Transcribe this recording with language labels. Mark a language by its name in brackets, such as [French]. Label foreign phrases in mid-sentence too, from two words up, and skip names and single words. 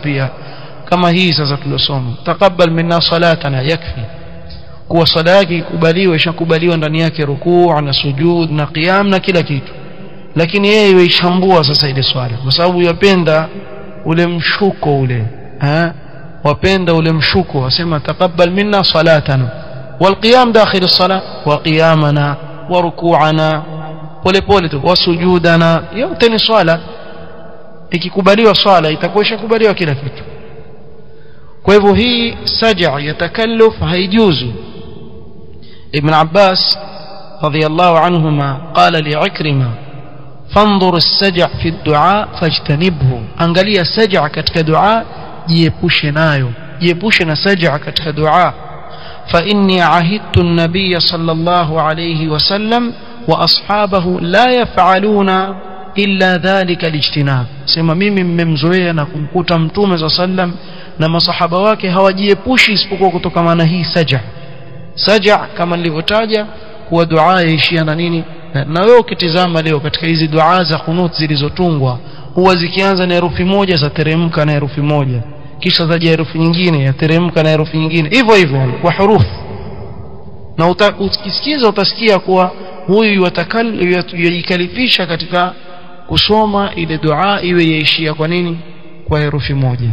[Swahili] Pia kama hii sasa tulosoma [Arabic] تقبل منا صلاتنا, [Swahili] yakfi kuwa sala yake ikubaliwe, ishakubaliwa ndani yake rukuu na sujud na qiyam na kila kitu, lakini yeye yuishambua sasa ile swala, kwa sababu yapenda ule mshuko ule, wapenda ule mshuko, wasema [Arabic] تقبل منا صلاتنا والقيام داخل الصلاة وقيامنا وركوعنا, [Swahili] pole pole tu, [Arabic] وسجودنا, [Swahili] yote ni swala. Ikikubaliwa swala itakuwa ishakubaliwa kila kitu. Kwa hivyo hii saj'a ya takalluf haijuzu. Ibn Abbas [Arabic] رضي الله عنهما قال لعكرمة فانظر السجع في الدعاء فاجتنبه, [Swahili] angalia saj'a katika dua, jiepushe nayo, jiepushe na saj'a katika dua. [Arabic] فإني عهدت النبي صلى الله عليه وسلم وأصحابه لا يفعلون إلا ذلك الاجتناب, [Swahili] sema mimi mmemzoea na kumkuta Mtume sallam na masahaba wake hawajiepushi isipokuwa kutokana na hii saj'a. Saj'a kama nilivyotaja kuwa dua yaishia na nini, na wewe ukitizama leo katika hizi dua za qunut zilizotungwa, huwa zikianza na herufi moja zateremka na herufi moja, kisha zaja herufi nyingine yateremka na herufi nyingine, hivyo hivyo kwa hurufu, na ukisikiza utasikia kuwa huyu yajikalifisha katika kusoma ile dua iwe yaishia kwa nini kwa herufi moja.